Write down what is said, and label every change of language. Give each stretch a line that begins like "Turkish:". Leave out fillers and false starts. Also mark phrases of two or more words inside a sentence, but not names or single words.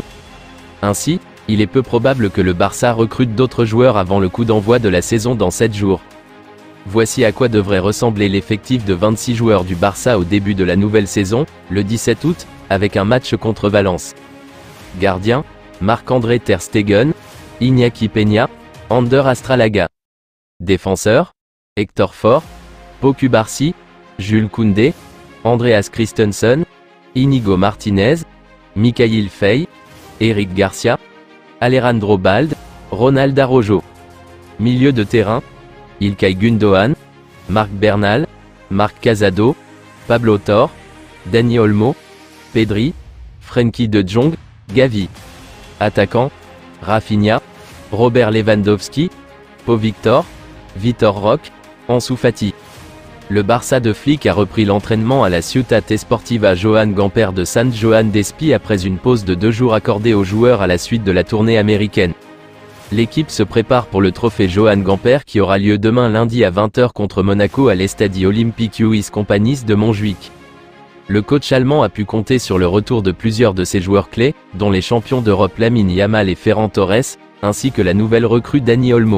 French: Ainsi, il est peu probable que le Barça recrute d'autres joueurs avant le coup d'envoi de la saison dans 7 jours. Voici à quoi devrait ressembler l'effectif de 26 joueurs du Barça au début de la nouvelle saison, le 17 août, avec un match contre Valence. Gardien, Marc-André Ter Stegen, Iñaki Peña, Ander Astralaga. Défenseur, Hector Fort, Pau Cubarsí, Jules Koundé, Andreas Christensen, Inigo Martinez, Mikayil Faye, Eric Garcia, Alejandro Balde, Ronald Araujo. Milieu de terrain, Ilkay Gundogan, Marc Bernal, Marc Casado, Pablo Torre, Dani Olmo, Pedri, Frenkie de Jong, Gavi. Attaquant, Rafinha, Robert Lewandowski, Pau Victor, Vitor Roque, Ansu Fati. Le Barça de Flick a repris l'entraînement à la Ciutat Esportiva Joan Gamper de Sant Joan d'Espí après une pause de 2 jours accordée aux joueurs à la suite de la tournée américaine. L'équipe se prépare pour le trophée Joan Gamper qui aura lieu demain lundi à 20 h contre Monaco à l'Estadi Olympique Luis Companys de Montjuïc. Le coach allemand a pu compter sur le retour de plusieurs de ses joueurs clés, dont les champions d'Europe Lamine Yamal et Ferran Torres, ainsi que la nouvelle recrue Dani Olmo.